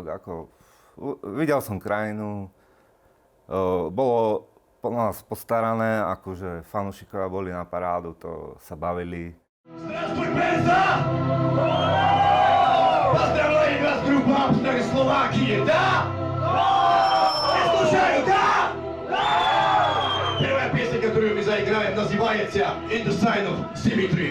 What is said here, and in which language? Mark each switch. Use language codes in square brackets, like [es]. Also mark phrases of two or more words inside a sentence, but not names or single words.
[sk] Videl som krajinu, bolo po nás postarané, akože fanúšikovia boli na parádu, to sa bavili. [ru] Здравствуй, Пенза! Поздравляю вас, группа Abstrakt Словакии, да? Я слушаю, да? Первая песня, которую мы заиграем, называется In the Sign of Symmetry.